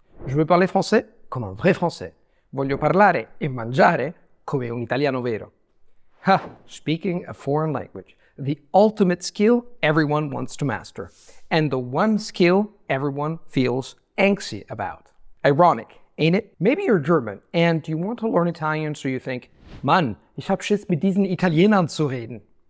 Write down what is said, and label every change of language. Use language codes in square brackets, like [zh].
[fr] Je veux parler français comme un vrai français. [it] Voglio parlare e mangiare come un italiano vero. [en] Ha! Speaking a foreign language. The ultimate skill everyone wants to master. And the one skill everyone feels anxious about. Ironic, ain't it? Maybe you're German and you want to learn Italian, so you think, [de] Mann, ich hab Schiss mit diesen Italienern zu reden.